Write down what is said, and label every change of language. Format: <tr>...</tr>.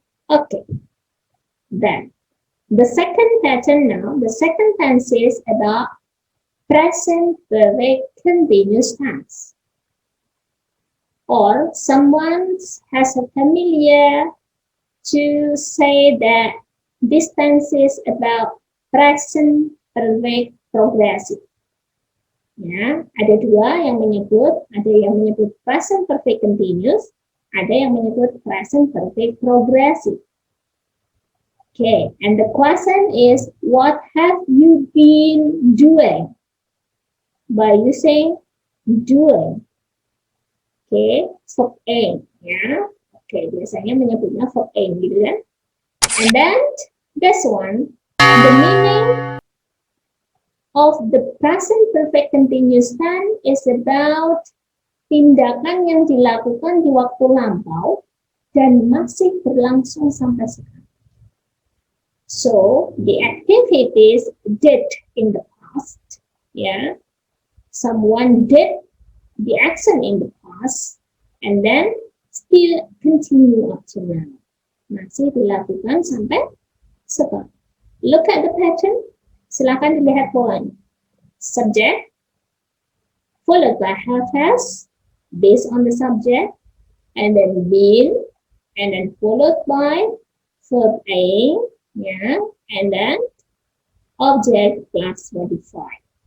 <en>Okay, then the second pattern now, the second tense is about present perfect continuous tense. Or someone has a familiar to say that this tense is about present perfect progressive.</en> <id>Ya, ada 2 yang menyebut, ada yang menyebut present perfect continuous, ada yang menyebut present perfect progressive.</id> <en>Okay, and the question is, what have you been doing? By using doing. Okay, verb aim, ya.</en> <id>Okay, biasanya menyebutnya verb aim gitu kan.</id> <en>And then this one, the meaning of the present perfect continuous tense is about</en> <id>tindakan yang dilakukan di waktu lampau dan masih berlangsung sampai sekarang.</id> <en>So, the activities did in the past, ya, someone did the action in the past and then still continue up to now.</en> <id>Masih dilakukan sampai sekarang.</id> <en>Look at the pattern.</en> <id>Silakan dilihat polanya.</id> <en>Subject followed by have has based on the subject, and then been, and then followed by verb A, yeah, and then object plus modifier.</en>